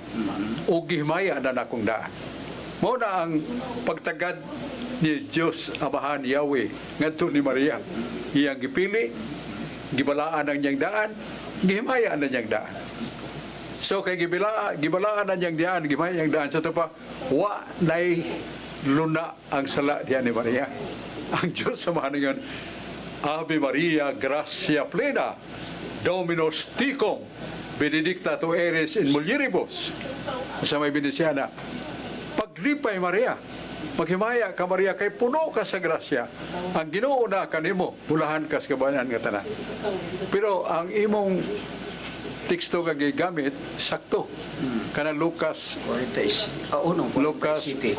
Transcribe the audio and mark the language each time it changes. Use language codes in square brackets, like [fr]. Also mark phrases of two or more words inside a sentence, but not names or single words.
[ceb] O gihimaya na akong daan. Mao na ang pagtagad ni Diyos Amahan Yahweh ngadto ni Maria. Iyang gipili, gibalaan ang niyang daan, gihimaya na niyang daan. So kay gibalaan na niyang daan, gihimaya niyang daan sa to pa wa nay luna ang sala diyan ni Maria. Ang Diyos Amahan ngayon, [la] Ave Maria, gracia plena, Dominus tecum, benedicta tu eres in mulieribus. [ceb] Sa may Benesiana, paglipay Maria, maghimaya ka Maria, kay puno ka sa grasya. Ang Ginoo na kanimo, bulahan ka sa kabayan nga tanan. Pero ang imong teksto nga gigamit sakto. Kana Lucas 1:47.